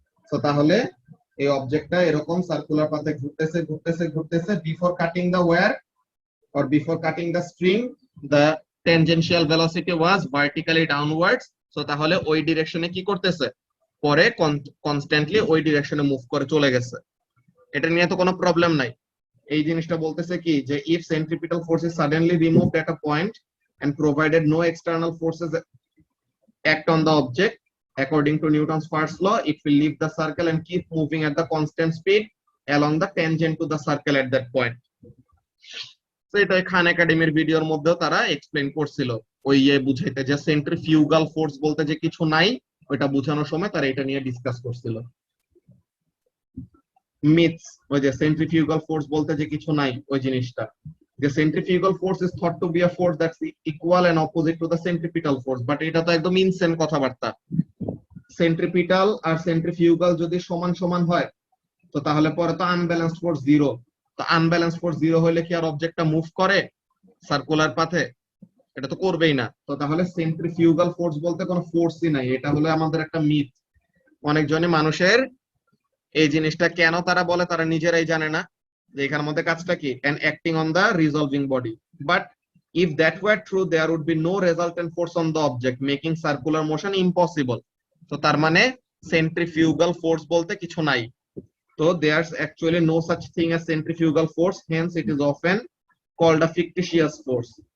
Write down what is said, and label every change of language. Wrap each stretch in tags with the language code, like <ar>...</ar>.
<bn>তো তাহলে এই অবজেক্টটা এরকম সার্কুলার পাথে ঘুরতেছে ঘুরতেছে ঘুরতেছে,</bn> <en>before cutting the wire or before cutting the string the tangential velocity was vertically downwards, so</en> <bn>তাহলে ওই ডিরেকশনে কি করতেছে, পরে কনস্ট্যান্টলি ওই ডিরেকশনে মুভ করে চলে গেছে। এটা নিয়ে তো কোনো প্রবলেম নাই। এই জিনিসটা বলতেছে কি যে</bn> <en>if centripetal force is suddenly removed at a point and provided no external forces act on the object, according to Newton's first law it will leave the circle and keep moving at the constant speed along the tangent to the circle at that point.</en> <bn>তো এটা খান একাডেমির ভিডিওর মধ্যেও তারা explain করছিল, ওই বুঝাইতে যে সেন্ট্রিফিউগাল ফোর্স বলতে যে কিছু নাই, ওইটা বোঝানোর সময় তারা এটা নিয়ে ডিসকাস করছিল। মিথস, ওই যে</bn> <en>centrifugal force বলতে যে কিছু নাই ওই জিনিসটা, যে centrifugal force is thought to be a force that's equal and opposite to the centripetal force,</en> <bn>but এটা তো একদম ইনসেন কথাবার্তা। সেন্ট্রিপিটাল আর সেন্ট্রিফিউগাল যদি সমান সমান হয় তো তাহলে পরে তো আনব্যালেন্সড ফোর্স জিরো। তো আনব্যালেন্স ফোর্স জিরো হলে কি আর অবজেক্টটা মুভ করে সার্কুলার পাথে? এটা তো করবেই না। তো তাহলে সেন্ট্রিফিউগাল ফোর্স বলতে কোনো ফোর্সই নাই, এটা হলো আমাদের একটা মিথ। অনেকজনে মানুষের এই জিনিসটা কেন তারা বলে তারা নিজেরাই জানে না, যে এখানের মধ্যে কাজটা কি,</bn> <en>and acting on the resolving body, but if that were true there would be no resultant force on the object making circular motion impossible.</en> <bn>তো তার মানে সেন্ট্রিফিউগাল ফোর্স বলতে কিছু নাই।</bn> <en>So there's actually no such thing as centrifugal force, hence it is often called a fictitious force.</en>